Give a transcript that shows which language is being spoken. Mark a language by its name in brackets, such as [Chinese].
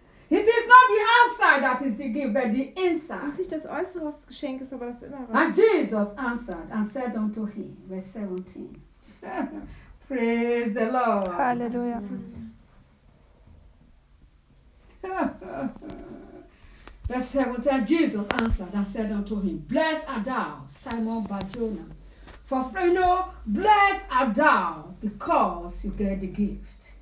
[English] It is not the outside that is the gift, but the inside. [German] Es ist nicht das Äußere, was Geschenk ist, aber das Innere. [English] And Jesus answered and said unto him, verse 17. Praise the Lord. Hallelujah. Verse 17. Jesus answered and said unto him, blessed art thou, Simon Barjona, for you know, blessed art thou, because you get the gift.